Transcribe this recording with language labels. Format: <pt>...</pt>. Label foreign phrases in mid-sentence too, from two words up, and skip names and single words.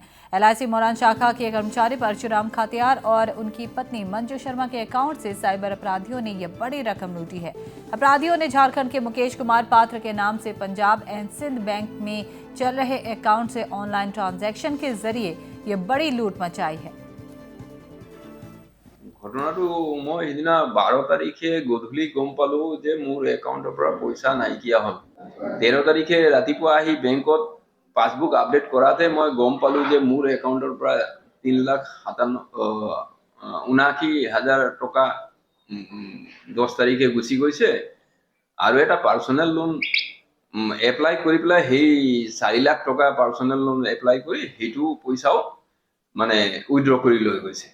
<hi>LIC मोरान शाखा के कर्मचारी परशुराम खातियार और उनकी पत्नी मंजू शर्मा के अकाउंट से साइबर अपराधियों ने यह बड़ी रकम लूटी है। अपराधियों ने झारखंड के मुकेश कुमार पात्र के नाम से पंजाब एंड सिंध बैंक में चल रहे अकाउंट से ऑनलाइन ट्रांजैक्शन के जरिए यह बड़ी लूट मचाई है।</hi> <as>ঘটনাটো মই সেইদিনা 12 তাৰিখে গধূলি গম পালো যে মোৰ একাউণ্টৰ পৰা পইচা নাইকিয়া হ'ল। 13 তাৰিখে ৰাতিপুৱা আহি বেংকত পাছবুক আপডেট কৰাতে মই গম পালো যে মোৰ একাউণ্টৰ পৰা 3,79,000 টকা 10 তাৰিখে গুচি গৈছে আৰু এটা</as> <en>personal loan apply</en> <as>কৰি পেলাই সেই 4 লাখ টকা</as> <en>personal loan apply</en> <as>কৰি সেইটো পইচাও মানে উইথড্ৰ কৰি লৈ গৈছে।</as>